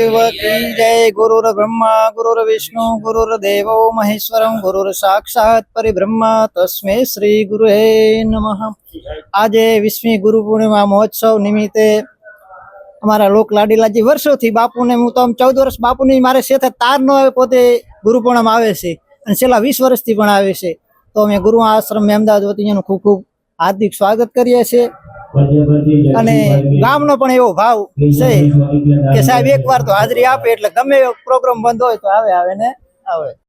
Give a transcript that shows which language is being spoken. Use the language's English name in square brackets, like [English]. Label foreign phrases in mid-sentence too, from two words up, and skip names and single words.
[Hindi] की जय। [Sanskrit] गुरुर् ब्रह्मा गुरुर्विष्णु गुरुर्देवो महेश्वरम गुरुर् साक्षात् परिब्रह्म तस्मै श्री गुरुवे नमः। [Gujarati] આજે 20મી ગુરુ પૂર્ણિમા મહોત્સવ નિમિત્તે અમારા લોક લાડીલાજી વર્ષોથી બાપુને હું તો 14 વર્ષ બાપુની મારે સાથે તાર નો આવે પોતે ગુરુ પૂર્ણિમા આવે છે અને છેલ્લા 20 વર્ષથી પણ આવે છે। તો અમે ગુરુ આશ્રમ અમદાવાદ વતી એનું ખૂબ ખૂબ હાર્દિક સ્વાગત કરીએ છીએ અને ગામનો પણ એવો ભાવ છે કે સાહેબ એકવાર તો હાજરી આપે એટલે ગમે એવો પ્રોગ્રામ બંધ હોય તો આવે ને આવે।